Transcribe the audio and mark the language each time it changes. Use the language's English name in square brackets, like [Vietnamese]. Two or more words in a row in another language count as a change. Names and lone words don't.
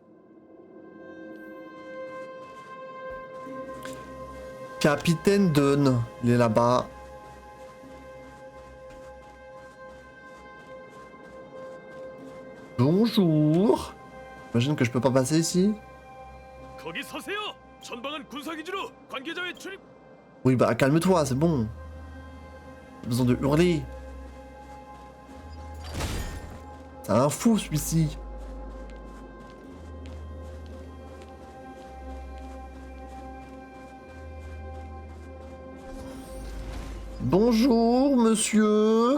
[French] Capitaine Dune, il est là-bas. Bonjour. J'imagine que je peux pas passer ici. [Korean] 거기 서세요. 전방은 군사기지로 관계자의 출입. [French] Oui bah calme-toi, c'est bon. J'ai besoin de hurler. C'est un fou celui-ci. Bonjour monsieur.